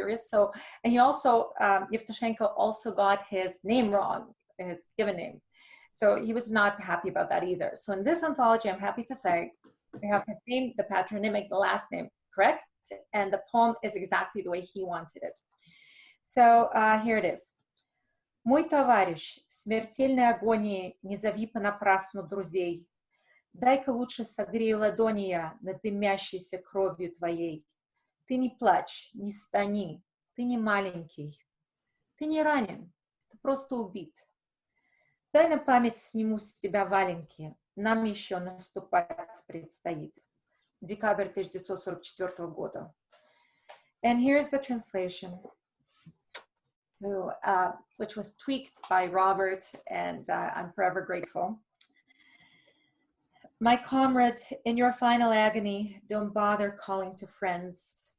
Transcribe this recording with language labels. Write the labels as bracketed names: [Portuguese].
[English] So, and he also, Yevtushenko also got his name wrong, his given name. So he was not happy about that either. So in this anthology, I'm happy to say, we have his name, the patronymic, the last name correct, and the poem is exactly the way he wanted it. So here it is. [Russian] Мой товарищ, в смертельной агонии не зови понапрасну друзей. Дай-ка лучше согрею ладони я над дымящейся кровью твоей. Ты не плачь, не стани, ты не маленький. Ты не ранен, ты просто убит. Дай на память сниму с тебя валенки, нам еще наступать предстоит. Декабрь 1944 года. [English] And here's the translation, which was tweaked by Robert, and I'm forever grateful. My comrade, in your final agony, don't bother calling to friends.